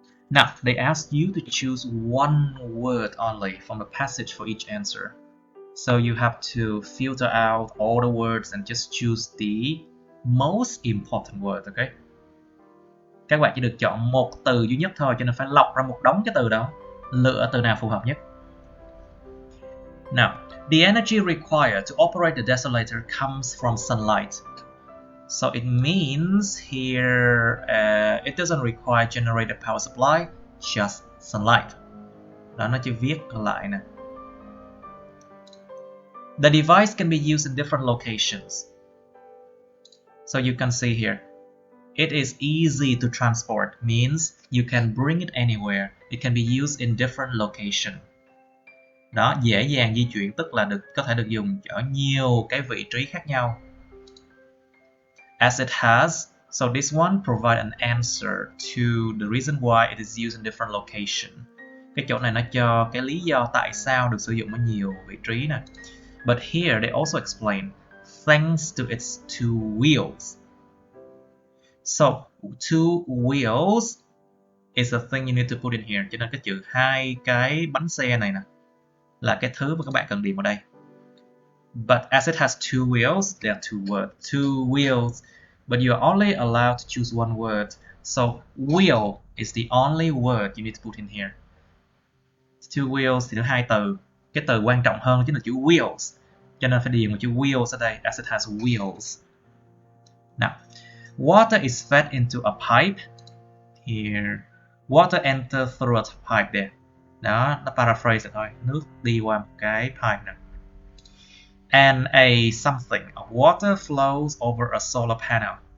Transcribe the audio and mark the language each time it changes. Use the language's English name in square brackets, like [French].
[English] Now, they ask you to choose one word only from the passage for each answer. So you have to filter out all the words and just choose the most important word, okay? [Vietnamese] Các bạn chỉ được chọn một từ duy nhất thôi, cho nên phải lọc ra một đống cái từ đó, lựa từ nào phù hợp nhất. [English] Now, the energy required to operate the desolator comes from sunlight. So it means here it doesn't require generated power supply, just sunlight. [Vietnamese] Đó, nó chỉ viết lại nè. [English] The device can be used in different locations. So you can see here, it is easy to transport, means you can bring it anywhere. It can be used in different locations. [Vietnamese] Đó, dễ dàng di chuyển tức là có thể được dùng ở nhiều cái vị trí khác nhau. [English] As it has So this one provide an answer to the reason why it is used in different location. [Vietnamese] Cái chỗ này nó cho cái lý do tại sao được sử dụng ở nhiều vị trí nè. [English] But here they also explain thanks to its two wheels. So two wheels is a thing you need to put in here. [Vietnamese] Cho nên cái chữ hai cái bánh xe này nè là cái thứ mà các bạn cần điền vào đây. [English] But as it has two wheels, there are two words. Two wheels, but you are only allowed to choose one word. So wheel is the only word you need to put in here. Two wheels [Vietnamese] thì có hai từ. Cái từ quan trọng hơn chính là chữ wheels. Cho nên phải điền một chữ wheels ở đây, [English] as it has wheels. Now, water is fed into a pipe. Here, water enters through a pipe there. [Vietnamese] Đó, nó paraphrase thôi. Nước đi qua một cái pipe nè. [English] And a something of water flows over a solar panel.